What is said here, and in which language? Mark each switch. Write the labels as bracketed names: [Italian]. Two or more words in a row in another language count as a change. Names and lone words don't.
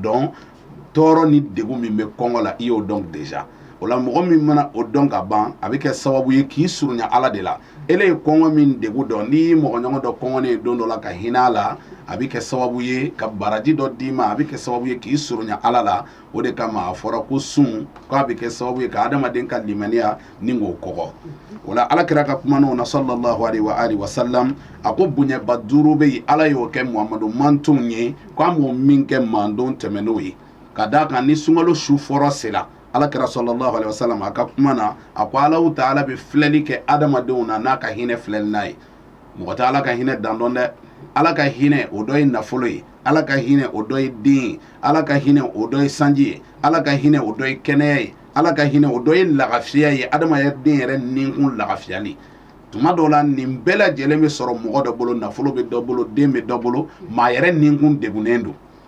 [Bambara] dɔn tɔɔrɔ ni degun min bɛ kɔngɔ la i y'o dɔn déjà o la mɔgɔ min mana o dɔn ka ban a bɛ kɛ sababu ye k'i surunya Ala de la ele ye kɔngɔ min degun dɔn n'i mɔgɔ ɲɔgɔn dɔ kɔngɔnen ye don dɔ la ka hinɛ a la a bɛ kɛ sababu ye ka baraji dɔ d'i ma a bɛ kɛ sababu ye k'i surunya Ala la o de kama a fɔra ko sun k'a bɛ kɛ sababu ye ka adamaden ka limaniya ni k'o kɔgɔ o la alakira ka kumanaw na [Arabic] صلى الله عليه وآله [Bambara] wasallam a ko bonyaba 5 bɛ yen Ala y'o kɛ Muhamadu mantonw ye k'an b'o min kɛ mandon tɛmɛn'o ye ka d'a kan ni sunkalo su fɔlɔ sera alakira [Arabic] صلى الله عليه [Bambara] wasallam a ka kuma na a ko [Arabic] الله تعالى [Bambara] bɛ filɛli kɛ adamadenw na n'a ka hinɛ filɛli n'a ye mɔgɔ tɛ Ala ka hinɛ dan dɔn dɛ Ala ka hinɛ o dɔ ye nafolo ye Ala ka hinɛ o dɔ ye den ye Ala ka hinɛ o dɔ ye sanji ye Ala ka hinɛ o dɔ ye kɛnɛya ye Ala ka hinɛ o dɔ ye lagafiya ye adamaden yɛrɛ ninkun lagafiyali tuma dɔw la nin bɛɛ lajɛlen bɛ sɔrɔ mɔgɔ dɔ bolo nafolo bɛ dɔ bolo den bɛ dɔ bolo maa yɛrɛ ninkun degunnen don